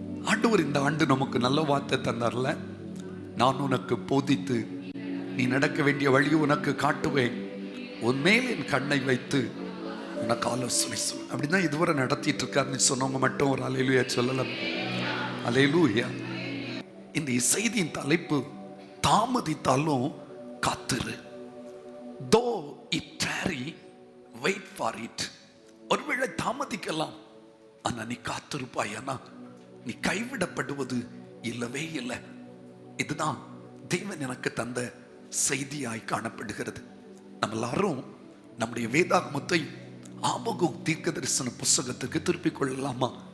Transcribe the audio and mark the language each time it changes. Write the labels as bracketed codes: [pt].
[ta] ஆண்டவர் இந்த ஆண்டு நமக்கு நல்ல வார்த்தை தந்தார்ல, நான் உனக்கு போதித்து நீ நடக்க வேண்டிய வழி உனக்கு காட்டுவேன், உன்மேல் என் கண்ணை வைத்து உனக்கு ஆலோசனை சொல். அப்படிதான் இதுவரை நடத்திட்டு இருக்காருன்னு சொன்னவங்க மட்டும் ஒரு அல்லேலூயா சொல்லலாம். அல்லேலூயா. இந்த செய்தியின் தலைப்பு தாமதித்தாலும் காத்திரு. [en] Though it tarry, wait for it. [ta] ஒருவேளை தாமதிக்கலாம், ஆனா நீ காத்திருப்பாய். ஆனா நீ கைவிடப்படுவது இல்லவே இல்லை. இதுதான் தேவன் எனக்கு தந்த செய்தியாய் காணப்படுகிறது. நம்ம எல்லாரும் நம்முடைய வேதாகமத்தை ஆபகுக் தீர்க்கதரிசன புஸ்தகத்துக்கு திருப்பிக் கொள்ளலாமா?